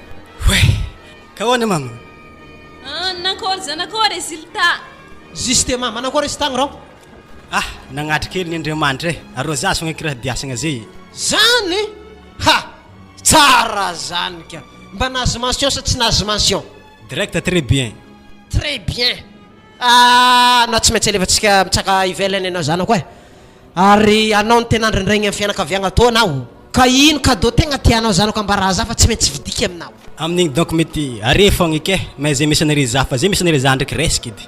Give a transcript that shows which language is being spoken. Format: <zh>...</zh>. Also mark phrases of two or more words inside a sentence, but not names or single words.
<mg>Ka hoana mama? Nankôry zany akôry résultat? Justement manakôry résultat rô? Nagnatra kely ny Andriamanitra arôzazy fogna kiraha diasagna zay. Zany? Tsara zany ka. Mba nazy mention sa tsy nazy mention?</mg> <fr>Direct très bien. Très bien.</fr> <mg>Na tsy maintsy alefatsika mitsaka ivelany anao zany koa. Ary anao ny tena ndrendregny amin'ny fianakaviagna tô anao. Ka ino cadeau tegna tianao zany ko ambara za fa tsy maintsy vidiky aminao. Amin'igny donc mety are fogna eky mais zay misy anare za fa zay misy anare za ndraiky resky edy.</mg>